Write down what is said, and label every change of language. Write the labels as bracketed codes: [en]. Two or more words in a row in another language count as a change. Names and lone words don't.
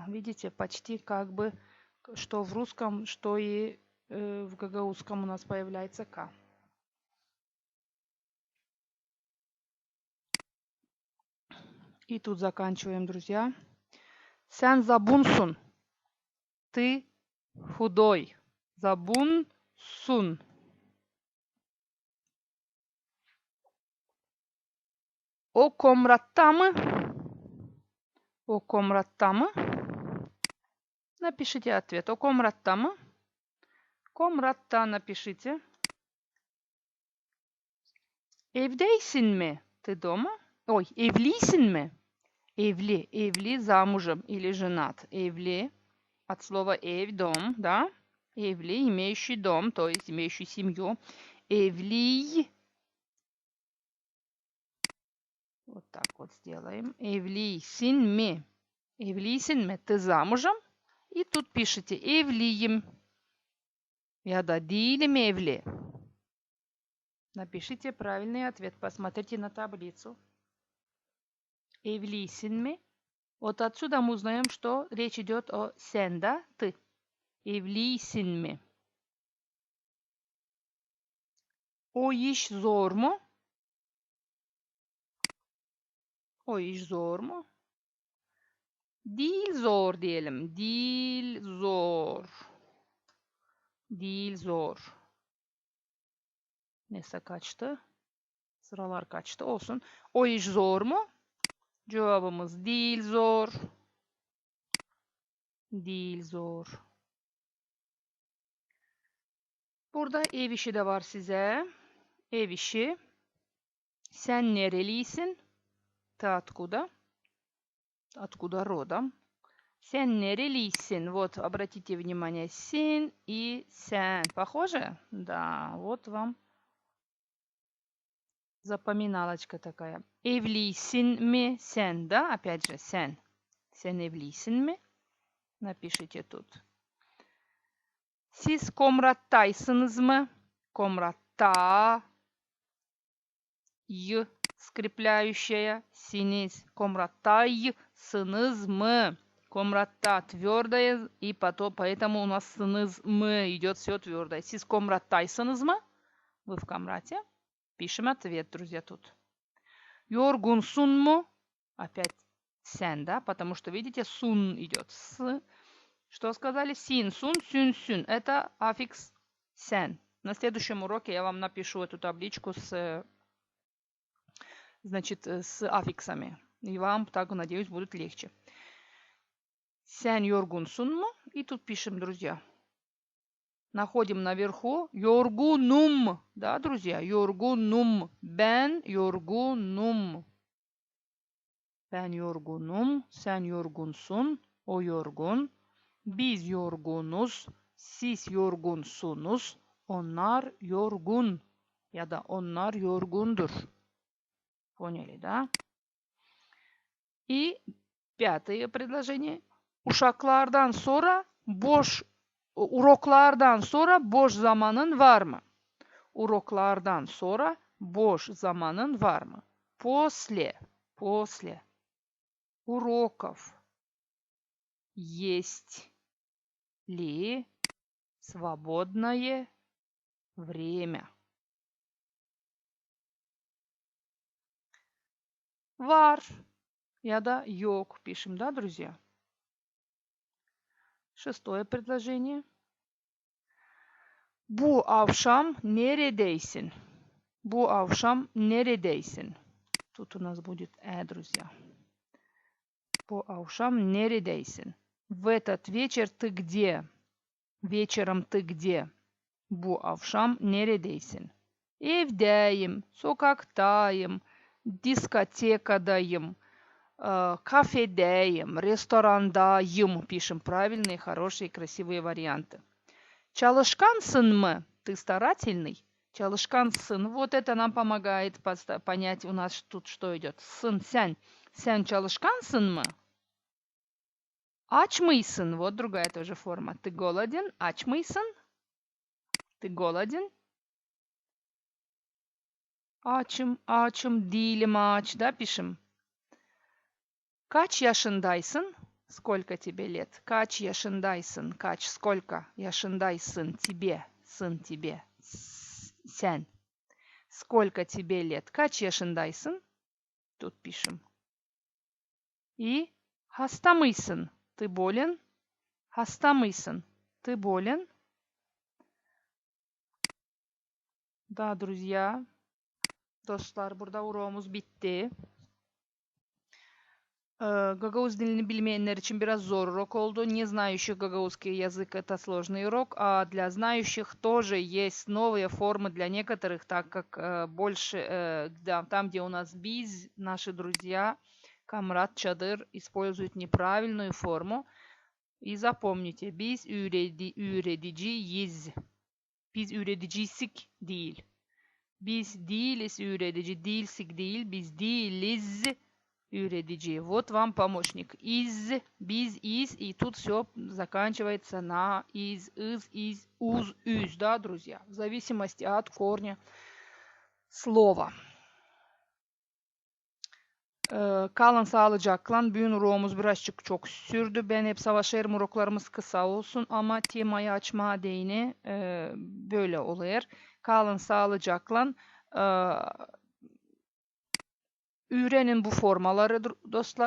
[ru] Видите, почти как бы, что в русском, что и в гагаузском у нас появляется ка. И тут заканчиваем, друзья. [gag] Sen zabunsun. [ru] Ты худой. [gag] Забунсун. O комратта mı? O комратта mı? [ru] Напишите ответ. [gag] O комратта mı? Комратта напишите. Evdeysin mi? [ru] Ты дома? Ой, [gag] evlisin mi? Evli, evli, [ru] замужем или женат. Evli от слова ev, дом, да? Evli, имеющий дом, то есть имеющий семью. Evli. Вот так вот сделаем. [gag] Evlisin mi? Evlisin mi? [ru] Ты замужем? И тут пишите evliyim. [gag] Я да değilim evli. [ru] Напишите правильный ответ. Посмотрите на таблицу. [gag] Evlisin mi? [ru] Вот отсюда мы узнаем, что речь идет о sen, да? Ты. [gag] Evlisin mi? O iş zor mu? O iş zor mu? Değil zor diyelim. Değil zor. Değil zor. Neyse kaçtı. Sıralar kaçtı. Olsun. O iş zor mu? Cevabımız değil zor. Değil zor. Burada ev işi de var size. Ev işi. Sen nerelisin? [ru] Ты откуда? Откуда родом? [gag] Sen nerelisin? [ru] Вот, обратите внимание, син и сен. Похоже? Да, вот вам запоминалочка такая. [gag] Evlisin mi sen, [ru] да? Опять же, [gag] sen. Sen evlisin mi? [ru] Напишите тут. [gag] Siz komrattaysınız mı? [ru] Komratta. Y скрепляющая. Синис. [gag] Komrattaysınız mı? [ru] Комратта твердое, и потом, поэтому у нас [gag] sınız mı [ru] идет все твердое. [gag] Siz komrattaysınız mı? [ru] Вы в комрате? Пишем ответ, друзья, тут. [gag] Yorgunsun mu? Опять sen, да? [ru] Потому что, видите, сун идет. С. Что сказали? Син, сун, сюн, сюн. Это аффикс sen. На следующем уроке я вам напишу эту табличку с, значит, с аффиксами. И вам, так, надеюсь, будет легче. [gag] Sen yorgunsun mu? [ru] И тут пишем, друзья. Находим наверху yorgunum. Да, друзья? [gag] Yorgunum. Ben yorgunum. Ben yorgunum. Sen yorgunsun. O yorgun. Biz yorgunuz. Siz yorgunsunuz. Onlar yorgun. Ya da onlar yorgundur. [ru] Поняли, да? И пятое предложение. [gag] Uşaklardan sonra uroklardan sonra boş zamanın var mı? Урокlardan sonra boş zamanın var mı? [ru] После уроков есть ли свободное время? [gag] Var ya da yok [ru] пишем, да, друзья? Шестое предложение. [gag] Bu akşam neredeysin? Bu akşam neredeysin? [ru] Тут у нас будет друзья. [gag] Bu akşam neredeysin? [ru] В этот вечер ты где? Вечером ты где? [gag] Bu akşam neredeysin? Evdeyim, sokaktayım, diskotekadayım, кафедeyim, restorandayım. [ru] Пишем правильные, хорошие, красивые варианты. [gag] Çalışkansın mı? [ru] Ты старательный? [gag] Çalışkansın. [ru] Вот это нам помогает понять у нас тут, что идет. [gag] Сын, сянь. Сянь çalışkansın mı? Aç mıysın? [ru] Вот другая тоже форма. Ты голоден? [gag] Aç mıysın? [ru] Ты голоден? [gag] Açım, açım, değilim aç. [ru] Да, пишем. [gag] Kaç yaşındaysın? [ru] Сколько тебе лет? [gag] Kaç yaşındaysın? Kaç, [ru] сколько yaşındaysın? Тебе, сын тебе. Sen. Сколько тебе лет? [gag] Kaç yaşındaysın? [ru] Тут пишем. И [gag] hasta mıysın? [ru] Ты болен? [gag] Hasta mıysın? [ru] Ты болен? Да, друзья. [gag] Dostlar, burada uğrağımız bitti. Гагауз dilini bilmeyenler için biraz zor урок oldu. [ru] Не знающих гагаузский язык это сложный урок, а для знающих тоже есть новые формы для некоторых, так как больше там, где у нас biz, наши друзья, камрат, чадыр, используют неправильную форму. И запомните, [gag] biz üreticiyiz. Biz üreticisik değil. Biz değiliz üretici, değilsik değil, biz değiliz üretici. [ru] Вот вам помощник. Из, biz, из, и тут все заканчивается на из, уз, üz, да, друзья? В зависимости от корня слова. [gag] Kalın sağlıcakla. Bugün uğrumuz birazcık çok sürdü. Ben hep savaşırım, uroklarımız kısa olsun ama temayı açma değini böyle oluyor. Kalın sağlıcakla. Öğrenin bu formaları dostlar.